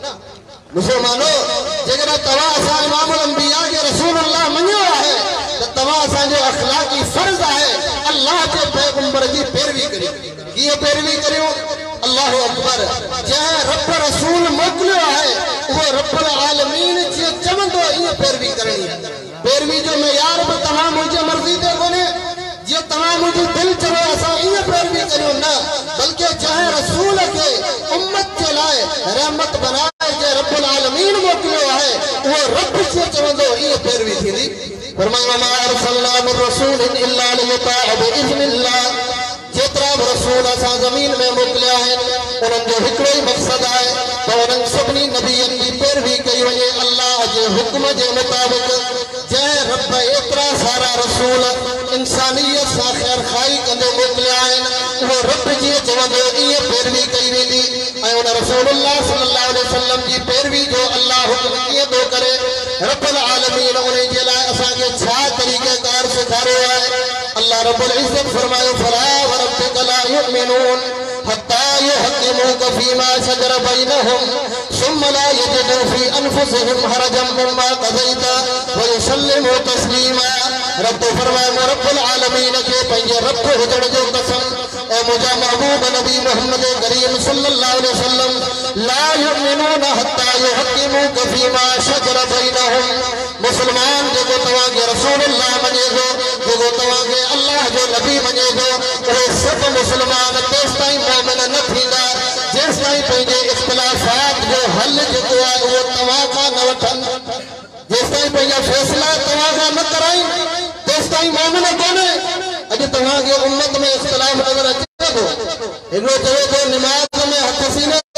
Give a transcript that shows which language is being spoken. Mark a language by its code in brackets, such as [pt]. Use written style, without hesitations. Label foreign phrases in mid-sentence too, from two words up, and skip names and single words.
[sd] मुसलमानो जेकॾहिं तव्हां असां इमामुल अंबिया खे रसूलुल्लाह मञियो आहे त तव्हां असांजो अखलाक़ी फ़र्ज़ आहे अल्लाह जे पैगंबर जी पैरवी करियो कीअं पैरवी करियो [ar] الله أكبر [sd] जंहिं रब रसूल मोकिलियो आहे उहो रब्बुल आलमीन जीअं चवंदो ईअं पैरवी करणी पैरवी जो मयार बि तव्हां मुंहिंजे मर्ज़ी ते कोन्हे जीअं तव्हां मुंहिंजी दिलि चवे असां ईअं पैरवी करियूं न बल्कि जंहिं रसूल खे उम्मत जे लाइ रहमत बनाए जे रब्बुल आलमीन मोकिलियो आहे उहो रब जीअं चवंदो ईअं पैरवी थींदी फरमायो [ar] ما أرسلنا من رسول إلا ليطاع بإذن الله [sd] जेतिरा बि रसूल असां ज़मीन में मोकिलिया आहिनि उन्हनि जो हिकिड़ो ई मक़सदु आहे त उन्हनि सभिनी नबियनि जी पैरवी कई वञे अल्लाह जे हुक्म जे मुताबिक़ जंहिं रब एतिरा सारा रसूल इंसानियत सां ख़ैरखाई कंदे मोकिलिया आहिनि उहो रब जीअं चवंदो ईअं पैरवी कई वेंदी ऐं उन रसूलुल्लाह [ar] صلى الله عليه وسلم [sd] जी पैरवी जो अल्लाह हुक्म कीअं थो करे रब्बुल आलमीन उन जे लाइ असांखे छा तरीक़ेकार सेखारियो आहे अल्लाह रब्बुल इज़्ज़त फरमायो [ar] فلا وربك لا يؤمنون حتى يحكموك فيما شجر بينهم ثم لا يجدوا في أنفسهم حرجا مما قضيت و يسلموا تسليما [sd] रब फरमाए रब्बुल आलमीन के पंहिंजे रब हुजण जो कसम ऐ मुंहिंजा महबूब नबी मोहम्मद करीम [ar] صلى الله عليه وسلم لا يؤمنون حتى يحكموك فيما شجر بينهم [sd] मुसलमान जेको तव्हांखे रसूलुल्लाह मञे थो जेको तव्हांखे अल्लाह जो नबी मञे थो उहे सभु मुसलमान तेसिताईं मोमिन न थींदा जेसिताईं पंहिंजे इख़्तिलाफ़ात जो हल जेको आहे उहो तव्हां खां न वठनि जेसिताईं पंहिंजा फ़ैसिला तव्हां खां न कराइनि तेसिताईं मोमिन कोन्हे अॼु तव्हांखे उम्मत में इख़्तिलाफ़ नज़र अचे थो हिकिड़ो चवे थो निमाज़ में हथ सीने